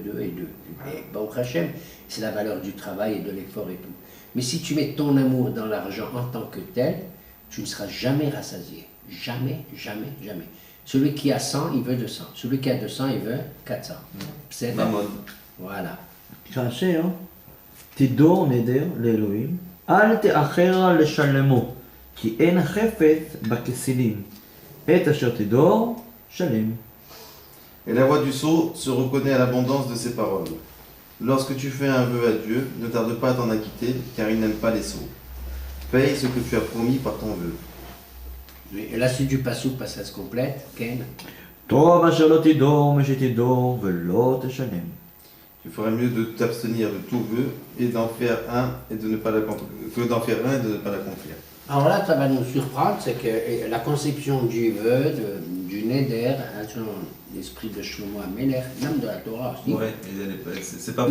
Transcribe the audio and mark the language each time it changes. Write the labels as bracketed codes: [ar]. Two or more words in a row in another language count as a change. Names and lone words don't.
[fr] Et [he] ברוך השם, [fr] c'est la valeur du travail et de l'effort et tout. Mais si tu mets ton amour dans l'argent en tant que tel, tu ne seras jamais rassasié. Jamais. Celui qui a 100, il veut 200. Celui qui a 200, il veut 400. C'est Mammon. Voilà. [he] כאשר תדור נדר לאלוהים, אל תאחר לשלמו, כי אין חפץ בכסילים. את אשר תדור, שלם. [fr] Et la voix du sot se reconnaît à l'abondance de ses paroles. Lorsque tu fais un vœu à Dieu, ne tarde pas à t'en acquitter, car il n'aime pas les sots. Paye ce que tu as promis par ton vœu. Et la suite du passage complète, Ken. [he] טוב אשר לא תדור משתדור ולא תשלם. [fr] Tu ferais mieux de t'abstenir de tout vœu et d'en faire un et de ne pas que d'en faire un et de ne pas l'accomplir. Alors là, ça va nous surprendre, c'est que la conception du vœu, du Neder, selon l'esprit de Shlomo HaMelech, même de la Torah aussi, Ouais, c'est pas